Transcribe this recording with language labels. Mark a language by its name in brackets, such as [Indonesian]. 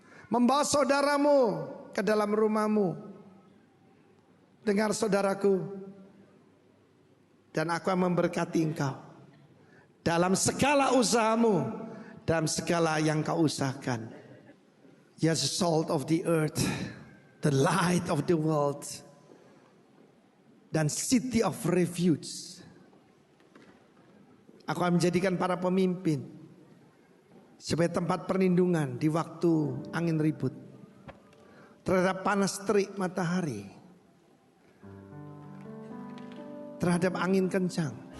[Indonesian] Membawa saudaramu ke dalam rumahmu. Dengar saudaraku, dan aku akan memberkati engkau dalam segala usahamu, dalam segala yang kau usahakan. [English] You're the salt of the earth, the light of the world, dan city of refuge. [Indonesian] Aku akan menjadikan para pemimpin sebagai tempat perlindungan di waktu angin ribut, terhadap panas terik matahari, terhadap angin kencang.